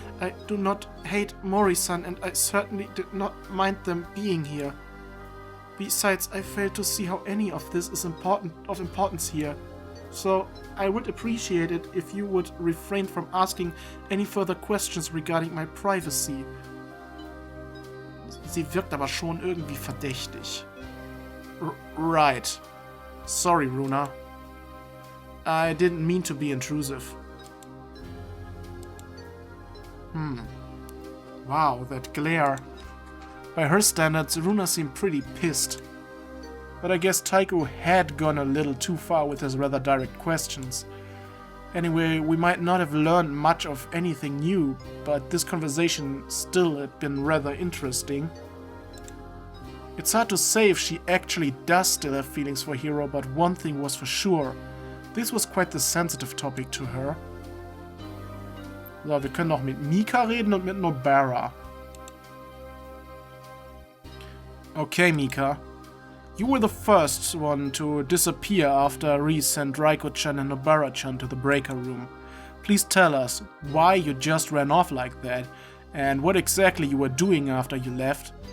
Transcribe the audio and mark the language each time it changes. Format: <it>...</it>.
<en>I do not hate Mori-san, and I certainly did not mind them being here. Besides, I fail to see how any of this is of importance here. So, I would appreciate it if you would refrain from asking any further questions regarding my privacy.</en> <de>Sie wirkt aber schon irgendwie verdächtig.</de> <en>Right. Sorry, Runa. I didn't mean to be intrusive. Wow, that glare. By her standards, Runa seemed pretty pissed. But I guess Taiko had gone a little too far with his rather direct questions. Anyway, we might not have learned much of anything new, but this conversation still had been rather interesting. It's hard to say if she actually does still have feelings for Hiro, but one thing was for sure. This was quite the sensitive topic to her.</en> <de>So, wir können noch mit Mika reden und mit Nobara.</de> <en>Okay, Mika. You were the first one to disappear after Rie sent Raiko-chan and Nobara-chan to the breaker room. Please tell us why you just ran off like that and what exactly you were doing after you left.</en>